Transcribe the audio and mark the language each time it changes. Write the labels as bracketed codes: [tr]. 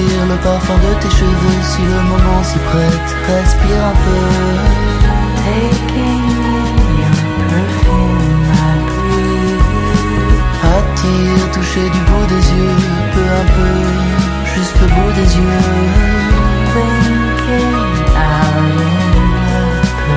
[fr] Le parfum de tes cheveux si le moment s'y prête. Respire un peu. [en] Taking in your perfume, I breathe. [fr] Attire, toucher du bout des yeux, peu à peu, juste le bout des yeux. [en] Blinking out in the periphery.